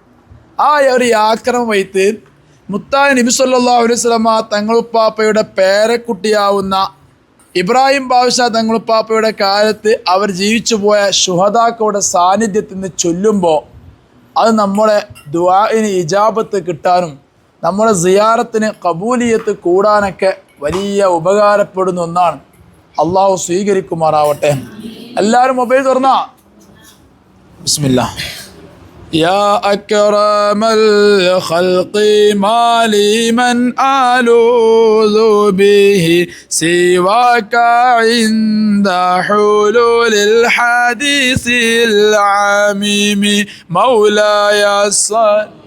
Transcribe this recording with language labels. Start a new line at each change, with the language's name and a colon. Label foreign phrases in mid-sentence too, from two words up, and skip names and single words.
Malayalam: ആ ഒരു യാക്രം വൈത്ത് മുത്തായ നബി
Arabic: صلى الله عليه وسلم
Malayalam: തങ്ങളുപ്പാപ്പയുടെ പേരക്കുട്ടിയാവുന്ന ഇബ്രാഹിം ബാദ്ഷാ തങ്ങളുപ്പാപ്പയുടെ കാലത്ത് അവർ ജീവിച്ചു പോയ ശുഹദാക്കളുടെ സാന്നിധ്യത്തിൽ നിന്ന് ചൊല്ലുമ്പോൾ അത് നമ്മുടെ ദുആഇന് ഇജാബത്ത് കിട്ടാനും നമ്മുടെ സിയാറത്തിന് ഖബൂലിയത്ത് കൂടാനൊക്കെ വലിയ ഉപകാരപ്പെടുന്ന ഒന്നാണ്. അള്ളാഹു സ്വീകരിക്കുമാറാവട്ടെ. എല്ലാവരും മൊബൈൽ തുറന്നാ ബിസ്മില്ലാ.
Arabic: يا أكرم الخلق ما لي من ألوذ به سواك عند حلول الحديث العميم مولاي صل